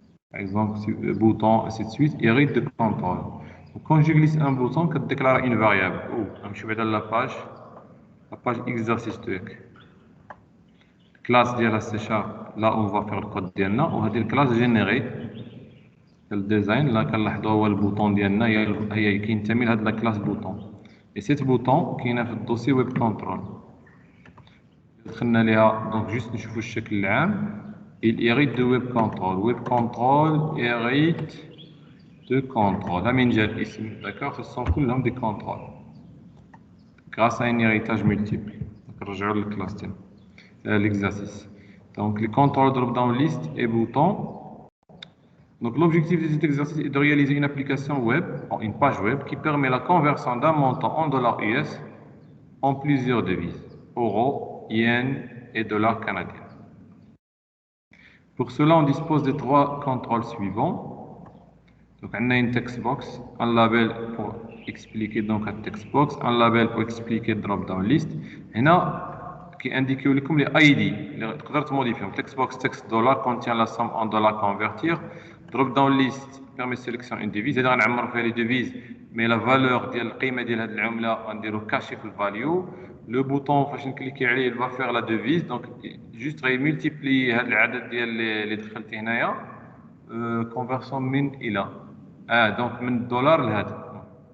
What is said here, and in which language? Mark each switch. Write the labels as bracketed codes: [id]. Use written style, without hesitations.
[fr] Par exemple, bouton, ainsi de suite, hérite de contrôle. Donc, quand je glisse un bouton, je déclare une variable. Je vais dans la page exercice 2. Classe de la C#, là on va faire le code [ar] ديالنا وهذه الكلاس générée الديزاين là كنلاحظوا هو البوطون ديالنا هي كينتمي لهاد لا كلاس بوطون. Et cette بوطون كاينه في الدوسي ويب كنترول. دخلنا ليها دونك جوست نشوفوا الشكل العام. [fr] Il hérite de web control. Web control hérite de contrôle. D'accord? Ce sont tous des contrôles. Grâce à un héritage multiple. Donc, je regarde l'exercice. Donc, les contrôles drop-down list et bouton. Donc, l'objectif de cet exercice est de réaliser une application web, une page web, qui permet la conversion d'un montant en dollars US en plusieurs devises. Euro, yen et dollars canadiens. Pour cela, on dispose des trois contrôles suivants. Donc, on a une text box, un label pour expliquer donc un text box, un label pour expliquer drop-down list. Et là, qui indique comme les ID, les modifier. Text box text dollar contient la somme en dollars convertir. Drop-down list permet de sélectionner une devise. C'est-à-dire qu'on a fait les devises, mais la valeur de la [ar] قيمة ديال هذه العملة [fr] on dirait caché في value. Le bouton, quand je clique عليه, il va faire la devise. Donc, juste multiplier [ar] هذا العدد ديال اللي دخلتيه هنايا. Conversion من إلى. دونك من الدولار لهذا.